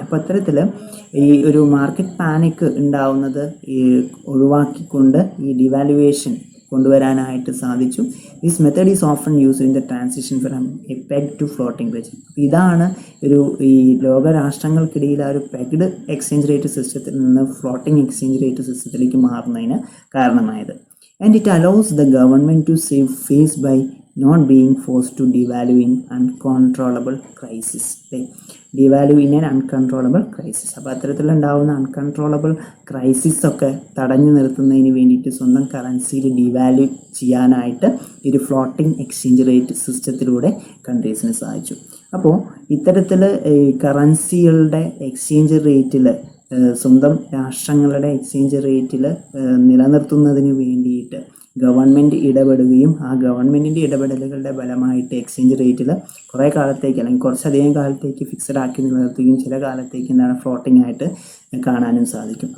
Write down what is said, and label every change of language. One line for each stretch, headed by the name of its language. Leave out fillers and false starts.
Malayalam: അപ്പോൾ അത്തരത്തിൽ ഈ ഒരു മാർക്കറ്റ് പാനിക് ഉണ്ടാവുന്നത് ഈ ഒഴിവാക്കിക്കൊണ്ട് ഈ ഡിവാലുവേഷൻ കൊണ്ടുവരാനായിട്ട് സാധിച്ചു.
English: This method is often used in the transition from a peg to floating regime.
Malayalam: ഇതാണ് ഈ ലോകരാഷ്ട്രങ്ങൾക്കിടയിൽ ആ ഒരു പെഗ്ഡ് എക്സ്ചേഞ്ച് റേറ്റ് സിസ്റ്റത്തിൽ നിന്ന് ഫ്ലോട്ടിംഗ് എക്സ്ചേഞ്ച് റേറ്റ് സിസ്റ്റത്തിലേക്ക് മാറുന്നതിന് കാരണമായത്.
English: and it allows the government to save face by not being forced to devalue in uncontrollable crisis. Devalue in an uncontrollable crisis.
Malayalam: അപ്പോൾ അത്തരത്തിലുണ്ടാവുന്ന അൺകൺട്രോളബിൾ ക്രൈസിസ് ഒക്കെ തടഞ്ഞു നിർത്തുന്നതിന് വേണ്ടിയിട്ട് സ്വന്തം കറൻസിയിൽ ഡിവാല്യൂ ചെയ്യാനായിട്ട് ഒരു ഫ്ലോട്ടിംഗ് എക്സ്ചേഞ്ച് റേറ്റ് സിസ്റ്റത്തിലൂടെ കൺട്രീസിന് സാധിച്ചു. അപ്പോൾ ഇത്തരത്തിൽ കറൻസികളുടെ എക്സ്ചേഞ്ച് റേറ്റിൽ സ്വന്തം രാഷ്ട്രങ്ങളുടെ എക്സ്ചേഞ്ച് റേറ്റിൽ നിലനിർത്തുന്നതിന് വേണ്ടിയിട്ട് ഗവൺമെൻറ് ഇടപെടുകയും ആ ഗവൺമെൻറ്റിൻ്റെ ഇടപെടലുകളുടെ ഫലമായിട്ട് എക്സ്ചേഞ്ച് റേറ്റിൽ കുറേ കാലത്തേക്ക് അല്ലെങ്കിൽ കുറച്ചധികം കാലത്തേക്ക് ഫിക്സഡ് ആക്കി നിലനിർത്തുകയും ചില കാലത്തേക്ക് എന്താണ് ഫ്ലോട്ടിംഗ് ആയിട്ട് കാണാനും സാധിക്കും.